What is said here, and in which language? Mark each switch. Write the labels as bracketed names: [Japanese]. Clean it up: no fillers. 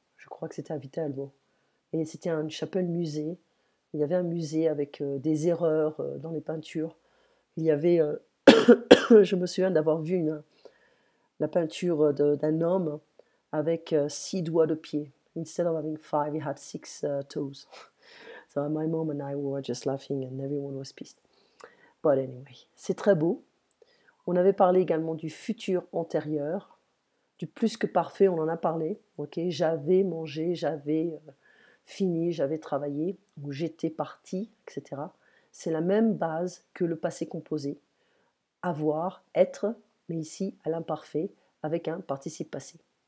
[French] Je crois que c'était à Viterbo. Et c'était une chapelle musée. Il y avait un musée avec des erreurs dans les peintures. Il y avait, je me souviens d'avoir vu la peinture d'un homme avec 6 doigts de pied. [English] Instead of having 5, he had 6 toes. So my mom and I were just laughing and everyone was pissed. But anyway, [French] c'est très beau. On avait parlé également du futur antérieur, du plus que parfait, on en a parlé. Okay, j'avais mangé, j'avais fini, j'avais travaillé, ou j'étais parti, etc. C'est la même base que le passé composé. Avoir, être, mais ici à l'imparfait, avec un participe passé.